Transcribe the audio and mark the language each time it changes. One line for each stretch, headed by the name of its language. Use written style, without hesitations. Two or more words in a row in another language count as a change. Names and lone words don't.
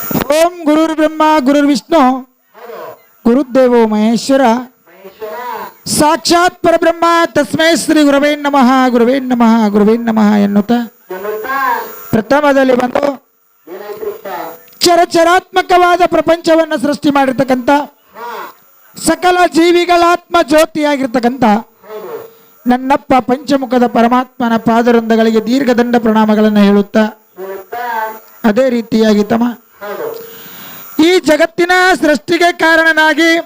Sanskrit: ಓಂ ಗುರುರ್ ಬ್ರಹ್ಮ ಗುರುರ್ ವಿಷ್ಣು ಗುರುದೇವೋ ಮಹೇಶ್ವರ ಸಾಕ್ಷಾತ್ ಪರಬ್ರಹ್ಮ ತಸ್ಮೈ ಶ್ರೀ ಗುರವೇ ನಮಃ ಗುರವೇ ನಮಃ ಗುರವೇ ನಮಃ
Kannada: ಎನ್ನುತ್ತಾ ಪ್ರಥಮದಲ್ಲಿ ಬಂದು ಚರಚರಾತ್ಮಕವಾದ ಪ್ರಪಂಚವನ್ನು ಸೃಷ್ಟಿ ಮಾಡಿರ್ತಕ್ಕಂಥ ಸಕಲ ಜೀವಿಗಳ ಆತ್ಮ ಜ್ಯೋತಿಯಾಗಿರ್ತಕ್ಕಂಥ ನನ್ನಪ್ಪ ಪಂಚಮುಖದ ಪರಮಾತ್ಮನ ಪಾದವೃಂದಗಳಿಗೆ ದೀರ್ಘದಂಡ ಪ್ರಣಾಮಗಳನ್ನು ಹೇಳುತ್ತಾ ಅದೇ ರೀತಿಯಾಗಿ ತಮ್ಮ ಈ ಜಗತ್ತಿನ ಸೃಷ್ಟಿಗೆ ಕಾರಣನಾಗಿ